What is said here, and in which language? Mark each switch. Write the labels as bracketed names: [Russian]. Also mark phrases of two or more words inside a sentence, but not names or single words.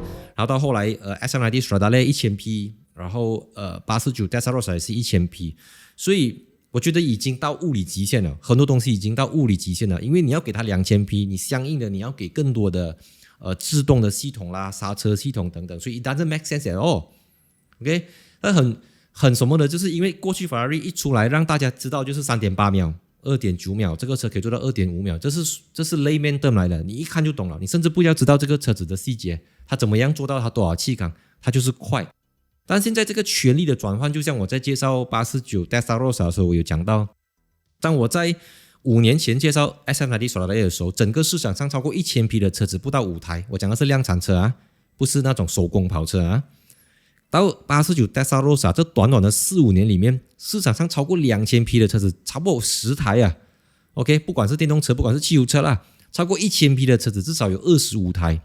[Chinese] 然後到後來SM90 Stradale 1000匹，然後849 Testarossa 也是1000匹，所以我覺得已經到物理極限了，很多東西已經到物理極限了，因為你要給它2000匹，你相應的你要給更多的制動的系統啦、剎車系統等等，所以 [English] it doesn't make sense at all。 [Chinese] OK， 那很什麼的，就是因為過去法拉利一出來讓大家知道就是 3.8 秒、2.9 秒，這個車可以做到 2.5 秒，這是 [English] layman term [Chinese] 來的，你一看就懂了，你甚至不要知道這個車子的細節，它怎麼樣做到它多少氣缸，它就是快。但現在這個權力的轉換，就像我在介紹849 Testarossa 的時候，我有講到，當我在5年前介紹 SM90 Stradale 的時候，整個市場上超過1000匹的車子不到5台，我講的是量產車啊，不是那種手工跑車啊。到849 Testarossa 這短短的4-5年裡面，市場上超過2000匹的車子，差不多10台啊。OK， 不管是電動車，不管是汽油車啦，超過1000匹的車子至少有25台。